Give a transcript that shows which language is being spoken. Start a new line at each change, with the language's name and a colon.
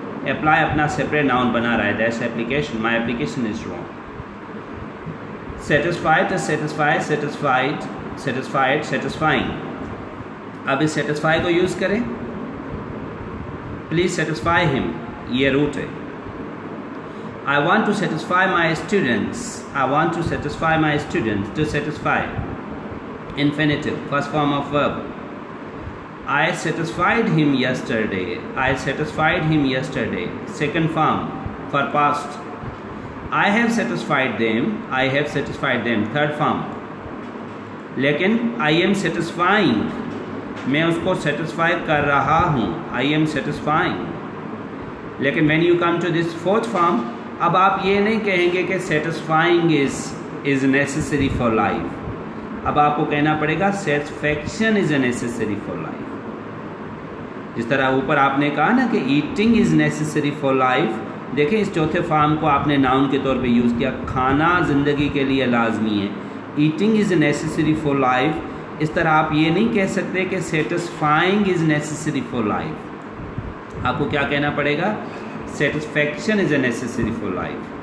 Urdu: Apply اپنا separate noun بنا رہا ہے,
English: That's application, my application is wrong. Satisfied satisfy, satisfied satisfied, satisfying.
Urdu: اب اس سیٹسفائی کو یوز کریں,
English: please satisfy ہم,
Urdu: یہ روٹ ہے.
English: I want to satisfy my students. I want to satisfy my students. To satisfy. Infinitive. First form of verb. I satisfied him yesterday. I satisfied him yesterday. Second form for past. I have satisfied them. I have satisfied them. Third form. لیکن I am satisfying.
Urdu: میں اس کو satisfy کر رہا ہوں.
English: I am satisfying. لیکن when you come to this fourth form,
Urdu: اب آپ یہ نہیں کہیں گے کہ
English: satisfying is is necessary for life.
Urdu: اب آپ کو کہنا پڑے گا
English: satisfaction is necessary for life.
Urdu: جس طرح اوپر آپ نے کہا نا کہ
English: eating is necessary for life,
Urdu: دیکھیں اس چوتھے فارم کو آپ نے ناؤن کے طور پہ یوز کیا. کھانا زندگی کے لیے لازمی ہے.
English: eating is necessary for life.
Urdu: اس طرح آپ یہ نہیں کہہ سکتے کہ
English: satisfying is necessary for life.
Urdu: آپ کو کیا کہنا پڑے گا؟
English: satisfaction is necessary for life.